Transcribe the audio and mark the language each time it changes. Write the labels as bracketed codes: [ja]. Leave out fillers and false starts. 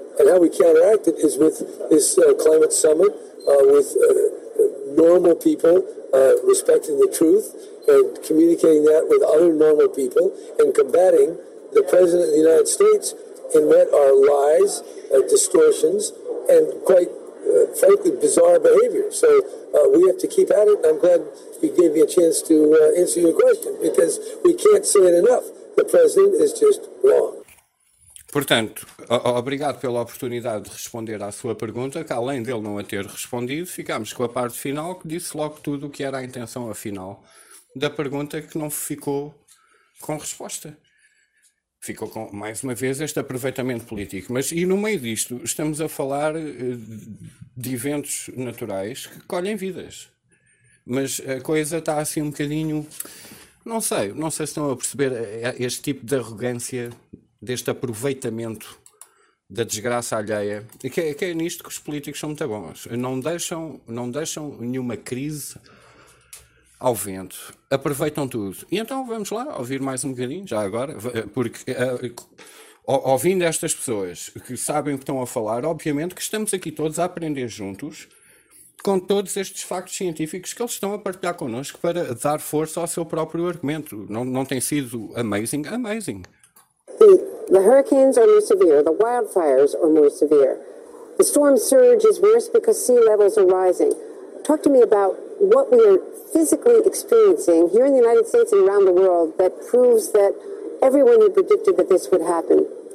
[en] And how we counteract it is with this climate summit, with normal people respecting the truth and communicating that with other normal people, and combating the President of the United States in what are lies, distortions, and quite frankly bizarre behavior. So we have to keep at it, and I'm glad you gave me a chance to answer your question, because we can't say it enough. The President is just wrong. [pt] Portanto, obrigado pela oportunidade de responder à sua pergunta, que além dele não a ter respondido, ficámos com a parte final, que disse logo tudo o que era a intenção afinal da pergunta, que não ficou com resposta. Ficou com, mais uma vez, este aproveitamento político. Mas, e no meio disto, estamos a falar de eventos naturais que colhem vidas. Mas a coisa está assim um bocadinho... Não sei se estão a perceber este tipo de arrogância... deste aproveitamento da desgraça alheia, e que é nisto que os políticos são muito bons. Não deixam nenhuma crise ao vento, aproveitam tudo. E então vamos lá ouvir mais um bocadinho, já agora, porque ouvindo estas pessoas que sabem o que estão a falar, obviamente que estamos aqui todos a aprender juntos com todos estes factos científicos que eles estão a partilhar connosco para dar força ao seu próprio argumento. Não tem sido amazing? Amazing. [en] The hurricanes are more severe, the wildfires are more severe. The storm surge is worse because sea levels are rising. Talk to me about what we are physically experiencing here in the United States and around the world that proves that everyone who predicted that this would happen